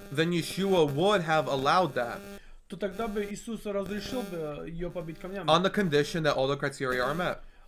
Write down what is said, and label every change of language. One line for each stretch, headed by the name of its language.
English: then Yeshua would have allowed that
Russian: то тогда бы Иисус разрешил бы ее побить камнями.
English: on the condition that all the criteria are met.